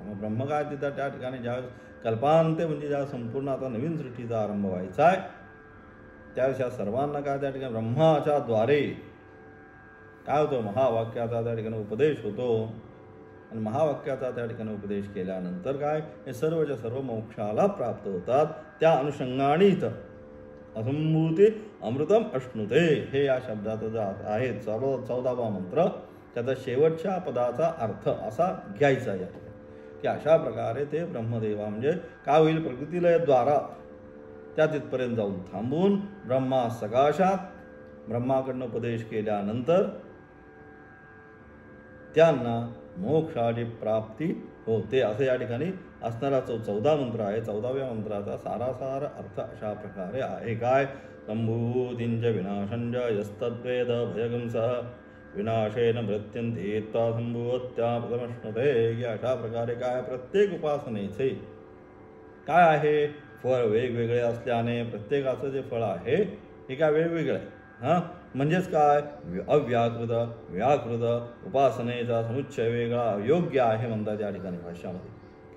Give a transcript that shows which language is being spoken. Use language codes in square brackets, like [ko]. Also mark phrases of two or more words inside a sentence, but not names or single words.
[mr] मग ब्रह्म काय तिथं त्या ठिकाणी ज्या कल्पांते म्हणजे ज्या संपूर्ण आता नवीन सृष्टीचा आरंभ व्हायचा आहे, त्यावेळेस या सर्वांना काय त्या ठिकाणी ब्रह्माच्या द्वारे काय होतं, महावाक्याचा त्या ठिकाणी उपदेश होतो. आणि महावाक्याचा त्या ठिकाणी उपदेश केल्यानंतर काय, हे सर्वच्या सर्व मोक्षाला प्राप्त होतात. त्या अनुषंगाने इथं [sa] असंभूती अमृतम अश्नुते, [mr] हे या शब्दाचं जे आहे 14वा मंत्र, त्याचा शेवटच्या पदाचा अर्थ असा घ्यायचा या ठिकाणी, की अशा प्रकारे ते ब्रह्मदेवा म्हणजे काय होईल, प्रकृतीलयद्वारा त्या तिथपर्यंत जाऊन थांबून ब्रह्मा सकाशात ब्रह्माकडनं उपदेश केल्यानंतर त्यांना मोक्षाची प्राप्ती होते. असं या ठिकाणी असणारा 14 मंत्र आहे. 14व्या मंत्राचा सारासार अर्थ अशा प्रकारे आहे. काय, [sa] संभूतींच विनाशंच यस्तद्वेद भयगंसः विनाशेन मृत्युंते त्वा संभूत्या पदमश्नुते. [mr] की अशा प्रकारे काय, प्रत्येक उपासनेचे काय आहे, फळ वेगवेगळे असल्याने प्रत्येकाचं जे फळ आहे हे काय वेगवेगळं आहे. म्हणजेच काय, अव्याकृत व्याकृत उपासनेचा समुच्चय वेगळा योग्य आहे म्हणतात या ठिकाणी भाष्यामध्ये.